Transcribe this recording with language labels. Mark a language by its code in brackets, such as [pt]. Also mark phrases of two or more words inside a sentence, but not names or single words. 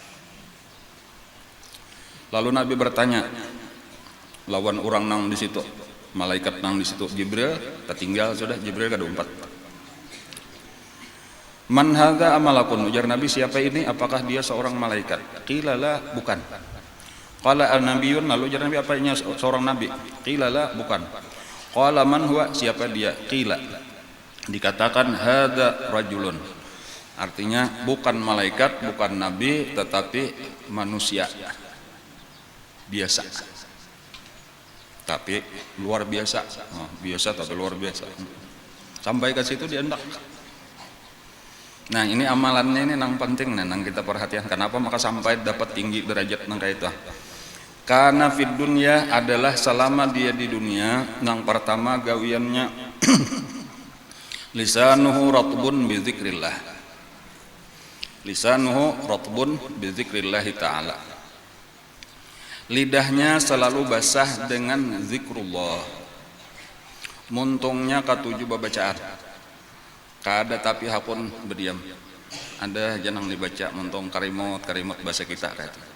[bjn] Lalu Nabi bertanya, lawan orang nang di situ, malaikat nang di situ, Jibril, tertinggal sudah, Jibril kada umpat. [ar] من هذا أملك, [bjn] ujar Nabi, siapa ini? Apakah dia seorang malaikat? [ar] قيل لا, bukan. قال أنبي, [bjn] lalu ujar Nabi, apanya seorang nabi? [ar] قيل لا, bukan. قال من هو, [bjn] siapa dia? Qila, dikatakan [ar] هذا رجل, [bjn] artinya bukan malaikat, bukan nabi, tetapi manusia biasa, tapi luar biasa. Biasa tapi luar biasa, sampai ke situ dia hendak. Nah, ini amalannya ini nang penting, nang kita perhatikan. Kenapa maka sampai dapat tinggi derajat nang kayak itu? Karena [ar] في الدنيا [bjn] adalah selama dia di dunia, nang pertama gawiannya [ar] لسانه رطب بذكر الله. لسانه رطب بذكر الله تعالى. [bjn] Lidahnya selalu basah dengan zikrullah. Muntungnya katujuh babacaan. Kada tapi hakun berdiam. Ada janang dibaca muntung karimot bahasa kita kata.